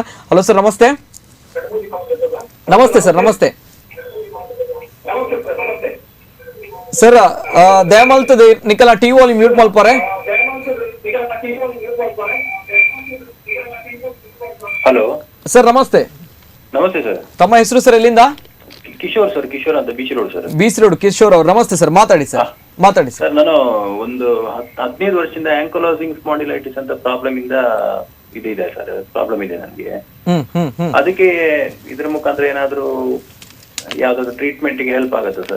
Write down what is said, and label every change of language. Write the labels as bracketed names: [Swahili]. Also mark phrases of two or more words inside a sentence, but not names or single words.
[English] Hello sir, [Kannada] ನಮಸ್ತೆ. ನಮಸ್ತೆ ಸರ್, ನಮಸ್ತೆ ಸರ್. [Tulu] ದಯಮಲ್ತದೆ ನಿಕಲ ಟಿ ವಾಲಿ ಮ್ಯೂಟ್ ಮಲ್ಪರೆ. [Kannada] ಹಲೋ ಸರ್, ನಮಸ್ತೆ. ನಮಸ್ತೆ ಸರ್. ತಮ್ಮ ಹೆಸರು ಸರ್? ಎಲ್ಲಿಂದ? ಕಿಶೋರ್ ಸರ್, ಕಿಶೋರ್ ಅಂತ ಬೀಚ್ ರೋಡ್ ಸರ್. ಬೀಚ್ ರೋಡ್ ಕಿಶೋರ್ ಅವ್ರು, ನಮಸ್ತೆ ಸರ್, ಮಾತಾಡಿ ಸರ್. ಮಾತಾಡಿ ಸರ್. ನಾನು ಒಂದು 15 ವರ್ಷದಿಂದ [English] ankylosing spondylitis [Kannada] ಅಂತ ಪ್ರಾಬ್ಲಮ್ ಇಂದ ಇದೆ ಸರ್, ಪ್ರಾಬ್ಲಮ್ ಇದೆ ನನಗೆ. ಅದಕ್ಕೆ ಇದ್ರ ಮುಖಾಂತರ ಏನಾದ್ರೂ ಯಾವ್ದಾದ್ರು ಟ್ರೀಟ್ಮೆಂಟ್ ಗೆ ಹೆಲ್ಪ್ ಆಗುತ್ತೆ ಸರ್?